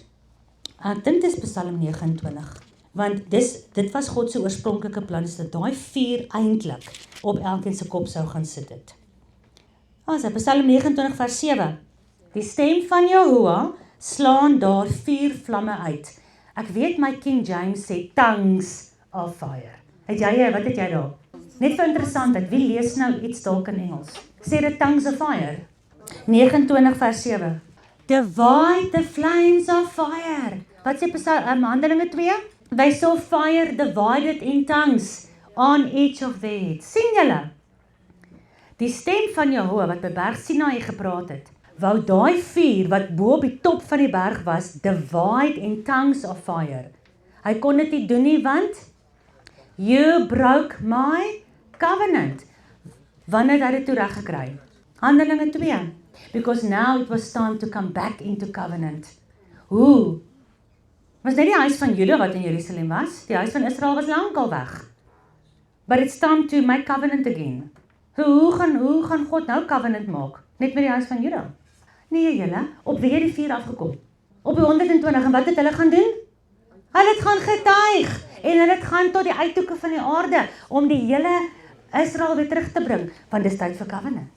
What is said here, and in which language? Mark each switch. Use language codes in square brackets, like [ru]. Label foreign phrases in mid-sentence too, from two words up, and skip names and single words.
[af] Ek dink dit is Psalm 29, want dit was God se oorspronklike plan, is dat daai vuur eintlik op elkeen se kop sou gaan sit het. As Psalm 29 vers 7. Die stem van Jehovah slaan daar 4 vlamme uit. Ek weet my King James sê [en] tongues of fire. [af] Wat het jy daar? Net vir interessantheid, wie lees nou iets dalk in Engels? Sê dit [en] tongues of fire? [af] 29 vers 7. [en] Divide the flames of fire. [af] Wat sê Handelinge 2? [en] They saw fire divided in tongues on each of their heads. [af] Sien julle? Die stem van Jehovah wat by berg Sinaï gepraat het, wou daai vuur wat bo op die top van die berg was, [en] divide in tongues of fire. [af] Hy kon dit nie doen nie, want [en] you broke my covenant. [af] Wanneer het hy dit toe reg gekry? Handelinge 2. [en] Because now it was time to come back into covenant. [af] Hoe? Was net die huis van Juda wat in Jerusalem was. Die huis van Israel was lankal weg. [en] But it's time to make covenant again. [af] Hoe gaan God nou covenant maak? Net met die huis van Juda? Nee julle, op wie het die vuur afgekom? Op die 120, en wat het hulle gaan doen? Hulle het gaan getuig, en hulle het gaan tot die uithoeke van die aarde, om die hele Israel weer terug te bring, want dis tyd vir covenant.